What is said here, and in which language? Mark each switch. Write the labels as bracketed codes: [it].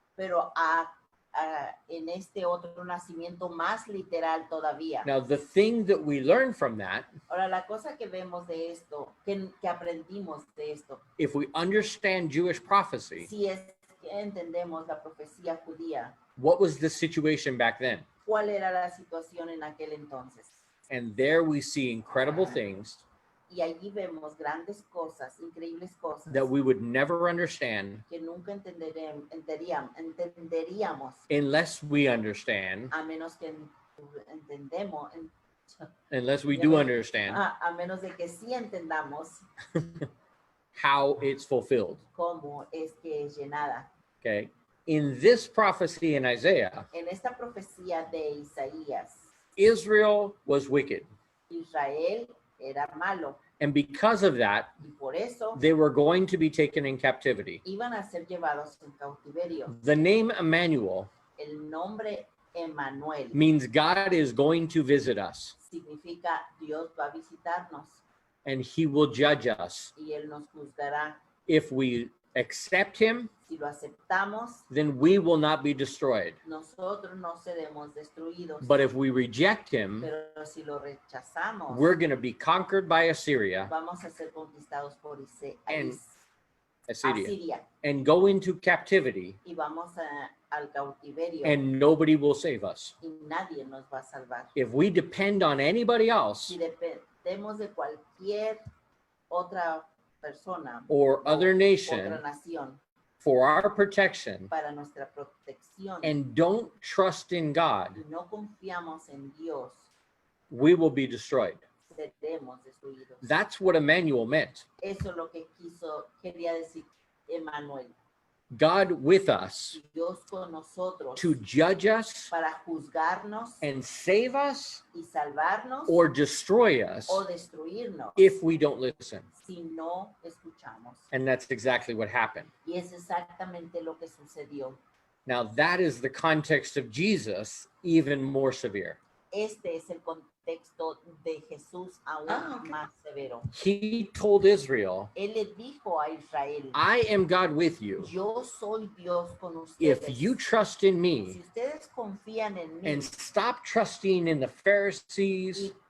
[es] pero en este otro nacimiento más literal todavía. [en] Now, the thing that we learn from that, [es] Ahora, la cosa que vemos de esto, que aprendimos de esto, [en] if we understand Jewish prophecy, [es] si es que entendemos la profecía judía, [en] what was the situation back then? [es] ¿cuál era la situación en aquel entonces? [en] And there we see incredible things [es] Y allí vemos grandes cosas, increíbles cosas, [en] that we would never understand [es] que nunca entenderíamos [en] unless we understand, [es] a menos que entendemos, [en] unless we do understand [es] a menos de que sí entendamos [en] how it's fulfilled. [es] cómo es que es llenada. [en] Okay. In this prophecy in Isaiah, [es] En esta profecía de Isaías, [en] Israel was wicked. [es] Israel era malo [en] And because of that, [es] y por eso [en] they were going to be taken in captivity. [es] iban a ser llevados en cautiverio. [en] The name Emmanuel [es] El nombre Emmanuel [en] means God is going to visit us [es] significa Dios va a visitarnos [en] and he will judge us. [es] y Él nos juzgará. [en] If we accept him, [es] Si lo aceptamos, [en] then we will not be destroyed. [es] nosotros no seremos destruidos. [en] But if we reject him, [es] Pero si lo rechazamos, [en] we're going to be conquered by Assyria [es] vamos a ser conquistados por [en] And- [es] Asiria [en] Assyria, and go into captivity, [es] y vamos al cautiverio [en] and nobody will save us. [es] y nadie nos va a salvar. [en] If we depend on anybody else [es] Si dependemos de cualquier otra persona [en] or other [es] otra [en] nation [es] nación [en] for our protection [es] para nuestra protección [en] and don't trust in God, [es] y no confiamos en Dios, [en] we will be destroyed. [es] seremos destruidos. [en] That's what Emmanuel meant. [es] Eso es lo que quería decir Emmanuel. [en] God with us [es] Dios con nosotros [en] to judge us [es] para juzgarnos [en] and save us [es] y salvarnos [en] or destroy us [es] o destruirnos [en] if we don't listen. [es] si no escuchamos. [en] And that's exactly what happened. [es] Y es exactamente lo que sucedió. [en] Now that is the context of Jesus, even more severe. [es] Este es el contexto de Jesús aún más severo. [en] He told Israel, [es] Él le dijo a Israel, [en] I am God with you. [es] yo soy Dios con [en] If [es] ustedes. [en] you trust in [es] Si [en] me [es] ustedes confían en mí [en] and stop trusting in the Pharisees